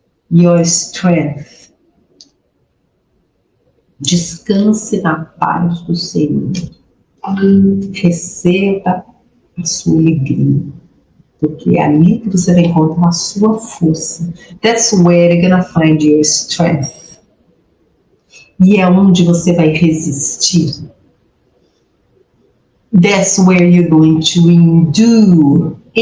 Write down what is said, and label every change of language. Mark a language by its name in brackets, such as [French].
[English] Your strength. [Portuguese] Descanse na paz do Senhor. Receba a sua alegria. Porque é ali que você vai encontrar a sua força. [English] That's where you're gonna find your strength. [Portuguese] E é onde você vai resistir. [English] That's where you're going to endure.